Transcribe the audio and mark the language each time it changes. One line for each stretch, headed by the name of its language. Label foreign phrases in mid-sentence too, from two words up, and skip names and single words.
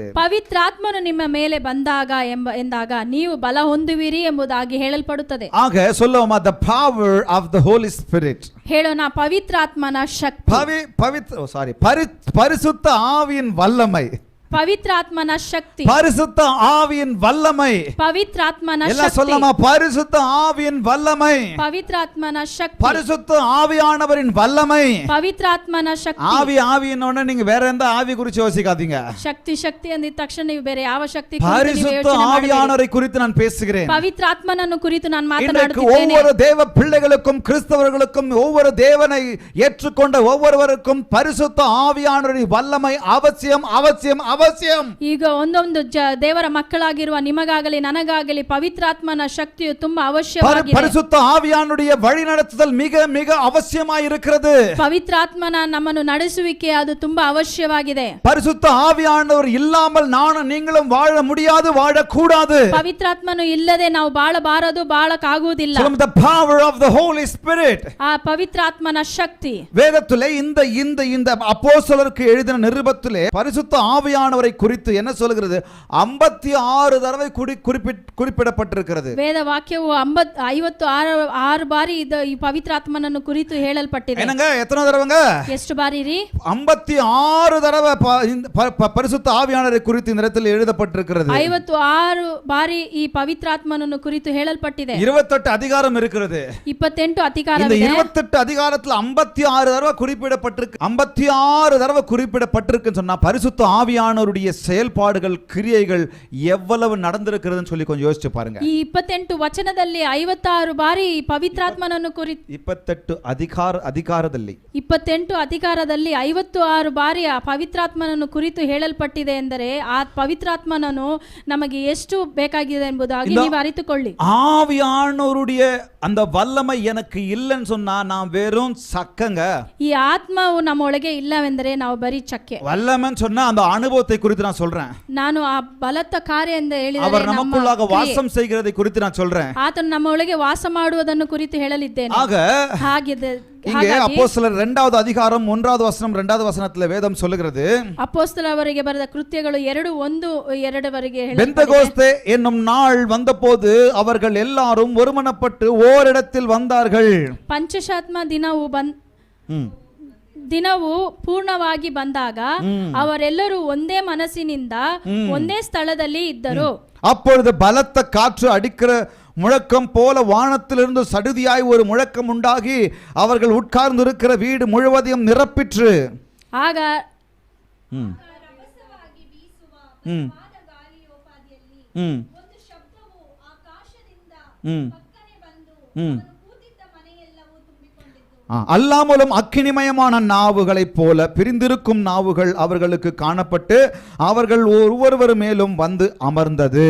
Kannada: ಪವಿತ್ರಾತ್ಮನು ನಿಮ್ಮ ಮೇಲೆ ಬಂದಾಗ ಎಂದಾಗ ನೀವು ಬಲ ಹೊಂದುವಿರಿ ಎಂಬುದಾಗಿ ಹೇಳಲ್ಪಡುತ್ತದೆ.
Tamil: ஆக சொல்லுவோமா,
English: the power of the Holy Spirit.
Kannada: ಹೇಳೋಣ, ಪವಿತ್ರಾತ್ಮನ ಶಕ್ತಿ.
Tamil: பரிசுத்த ஆவியின் வல்லமை.
Kannada: ಪವಿತ್ರಾತ್ಮನ ಶಕ್ತಿ.
Tamil: பரிசுத்த ஆவியின் வல்லமை.
Kannada: ಪವಿತ್ರಾತ್ಮನ ಶಕ್ತಿ.
Tamil: எல்லாம் சொல்லமா, பரிசுத்த ஆவியின் வல்லமை.
Kannada: ಪವಿತ್ರಾತ್ಮನ ಶಕ್ತಿ.
Tamil: பரிசுத்த ஆவியானவரின் வல்லமை.
Kannada: ಪವಿತ್ರಾತ್ಮನ ಶಕ್ತಿ.
Tamil: ஆவின்னொன்னு நீங்க வேற எந்த ஆவி குறித்து யோசிக்காதீங்க.
Kannada: ಶಕ್ತಿ ಅಂದಿದ ತಕ್ಷಣ ನೀವು ಬೇರೆ ಯಾವ ಶಕ್ತಿ
Tamil: பரிசுத்த ஆவியானவரை குறித்து நான் பேசுகிறேன்.
Kannada: ಪವಿತ್ರಾತ್ಮನನ್ನು ಕುರಿತು ನಾನು ಮಾತನಾಡುತ್ತಿದ್ದೇನೆ.
Tamil: ஒவ்வொரு தேவ பிள்ளைகளுக்கும் கிறிஸ்தவர்களுக்கும் ஒவ்வொரு தேவனை ஏற்றுக்கொண்ட ஒவ்வொருவருக்கும் பரிசுத்த ஆவியானவரின் வல்லமை அவசியம் அவசியம் ಅವಶ್ಯಂ.
Kannada: ಈಗ ಒಂದೊಂದು ದೇವರ ಮಕ್ಕಳಾಗಿರುವ ನಿಮಗಾಗಲಿ ನನಗಾಗಲಿ ಪವಿತ್ರಾತ್ಮನ ಶಕ್ತಿಯು ತುಂಬಾ ಅವಶ್ಯವಾಗಿದೆ.
Tamil: பரிசுத்த ஆவியானுடைய வழிநடத்துதல் மிக மிக அவசியமாய் இருக்கிறது.
Kannada: ಪವಿತ್ರಾತ್ಮನ ನಮ್ಮನ್ನು ನಡೆಸುವಿಕೆ ಅದು ತುಂಬಾ ಅವಶ್ಯವಾಗಿದೆ.
Tamil: பரிசுத்த ஆவியானவர் இல்லாமல் நானும் நீங்களும் வாழ முடியாது, வாழக்கூடாது.
Kannada: ಪವಿತ್ರಾತ್ಮನು ಇಲ್ಲದೆ ನಾವು ಬಾಳಬಾರದು, ಬಾಳಕಾಗುವುದಿಲ್ಲ.
English: the power of the Holy Spirit.
Kannada: ಆ ಪವಿತ್ರಾತ್ಮನ ಶಕ್ತಿ
Tamil: வேதத்திலே இந்த அப்போஸ்தலருக்கு எழுதின நிருபத்திலே பரிசுத்த ஆவியானவரை குறித்து என்ன சொல்கிறது? 56 தடவை குறிப்பிடப்பட்டிருக்கிறது.
Kannada: ವೇದ ವಾಕ್ಯವು 56 ಬಾರಿ ಈ ಪವಿತ್ರಾತ್ಮನನ್ನು ಕುರಿತು ಹೇಳಲ್ಪಟ್ಟಿದೆ.
Tamil: என்னங்க, எத்தனை தடவைங்க?
Kannada: ಎಷ್ಟು ಬಾರಿ ರೀ?
Tamil: 56 தடவை பரிசுத்த ஆவியானவரை குறித்து இந்த இடத்தில் எழுதப்பட்டிருக்கிறது.
Kannada: 56 ಬಾರಿ ಈ ಪವಿತ್ರಾತ್ಮನನ್ನು ಕುರಿತು ಹೇಳಲ್ಪಟ್ಟಿದೆ.
Tamil: 28 அதிகாரம் இருக்கிறது.
Kannada: 28 ಅಧಿಕಾರವಿದೆ.
Tamil: இந்த 28 அதிகாரத்தில் 56 தடவை குறிப்பிடப்பட்டிருக்கு. 56 தடவை குறிப்பிடப்பட்டிருக்குன்னு சொன்னா பரிசுத்த ஆவியானவருடைய செயல்பாடுகள் கிரியைகள் எவ்வளவு நடந்திருக்கிறதுன்னு சொல்லி கொஞ்சம் யோசிச்சு பாருங்க.
Kannada: ಈ 28 ವಚನದಲ್ಲಿ 56 ಬಾರಿ ಪವಿತ್ರಾತ್ಮನನ್ನು ಕುರಿತು 28 ಅಧಿಕಾರದಲ್ಲಿ 28 ಅಧಿಕಾರದಲ್ಲಿ 56 ಬಾರಿ ಆ ಪವಿತ್ರಾತ್ಮನನ್ನು ಕುರಿತು ಹೇಳಲ್ಪಟ್ಟಿದೆ ಎಂದರೆ ಆ ಪವಿತ್ರಾತ್ಮನನ್ನು ನಮಗೆ ಎಷ್ಟು ಬೇಕಾಗಿದೆ ಎಂಬುದಾಗಿ ನೀವು ಅರಿತುಕೊಳ್ಳಿ.
Tamil: ஆவியானவருடைய அந்த வல்லமை எனக்கு இல்லைன்னு சொன்னா நான் வெறும் சக்கங்க.
Kannada: ಈ ಆತ್ಮವು ನಮ್ಮೊಳಗೆ ಇಲ್ಲವೆಂದರೆ ನಾವು ಬರೀ ಚಕ್ಕೆ.
Tamil: வல்லமைன்னு சொன்னா அந்த அனுபவத்தை அனுபவத்தை குறித்து நான் சொல்றேன்.
Kannada: ನಾನು ಆ ಬಲತ್ತ ಕಾರ್ಯ ಎಂದು ಹೇಳಿದರೆ
Tamil: அவர்
Kannada: ನಮ್ಮ
Tamil: நமக்குள்ளாக
Kannada: ಕ್ರಿಯೆ.
Tamil: வாசம் செய்கிறதை குறித்து நான் சொல்றேன்.
Kannada: ಆತನು ನಮ್ಮ ಒಳಗೆ ವಾಸ ಮಾಡುವುದನ್ನು ಕುರಿತು ಹೇಳಲಿದ್ದೇನೆ.
Tamil: ஆக
Kannada: ಹಾಗಿದೆ
Tamil: இங்கே அப்போஸ்தலர் 2வது அதிகாரம் 1வது வசனம் 2வது வசனத்துல வேதம் சொல்லுகிறது,
Kannada: ಅಪೊಸ್ತಲರವರಿಗೆ ಬರೆದ ಕೃತ್ಯಗಳು 2:1-2 ಹೇಳುತ್ತದೆ.
Tamil: பெந்தகோஸ்தே என்னும் நாள் வந்தபோது அவர்கள் எல்லாரும் ஒருமனப்பட்டு ஓரிடத்தில் வந்தார்கள்.
Kannada: ಪಂಚಶಾತ್ಮ ದಿನವು ಪೂರ್ಣವಾಗಿ ಬಂದಾಗ ಅವರೆಲ್ಲರೂ ಒಂದೇ ಮನಸ್ಸಿನಿಂದ ಒಂದೇ ಸ್ಥಳದಲ್ಲಿ ಇದ್ದರು.
Tamil: அப்பொழுது பலத்த காற்று அடிக்கிற முழக்கம் போல வானத்திலிருந்து சடுதியாய் ஒரு முழக்கம் உண்டாகி அவர்கள் உட்கார்ந்து இருக்கிற வீடு முழுவதையும் நிரப்பிற்று.
Kannada: ಆಗ
Tamil: அல்லாமலும் அக்கினிமயமான நாவுகளைப் போல பிரிந்திருக்கும் நாவுகள் அவர்களுக்கு காணப்பட்டு அவர்கள் ஒருவர் மேலும் வந்து அமர்ந்தது.